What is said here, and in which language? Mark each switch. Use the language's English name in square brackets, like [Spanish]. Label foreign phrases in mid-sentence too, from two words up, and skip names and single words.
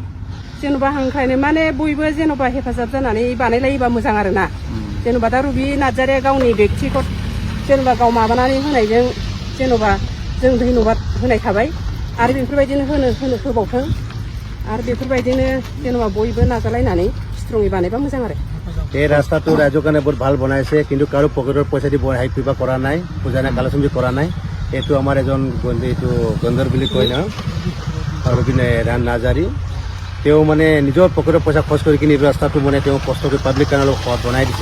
[Bodo] जेन'बा हांख्रायनो माने बयबो जेन'बा हेफाजाब जानानै बानायलायोबा मोजां आरो ना। जेन'बा दा रुबि नार्जारिया गावनि बेक्तिगत जेन'बा गाव माबानानै होनायजों जेन'बा जों धन्यबाद होनाय थाबाय, आरो बेफोरबायदिनो होबावथों, आरो बेफोरबायदिनो जेन'बा बयबो नाजालायनानै स्ट्रङै बानायबा मोजां आरो। [Assamese] এই ৰাস্তাটো ৰাইজৰ কাৰণে বহুত ভাল বনাইছে, কিন্তু কাৰো পকেটৰ পইচা দি হেৰি কিবা কৰা নাই, পূজা কালেকশ্যন কৰা নাই। এইটো আমাৰ এজন এইটো গন্দৰ বুলি কয় ন, আৰু নাৰ্জাৰী, তেওঁ মানে নিজৰ পকেটৰ পইচা খৰচ কৰি কিনে এই ৰাস্তাটো মানে তেওঁ কষ্ট কৰি পাব্লিক কাৰণে বনাই দিছে।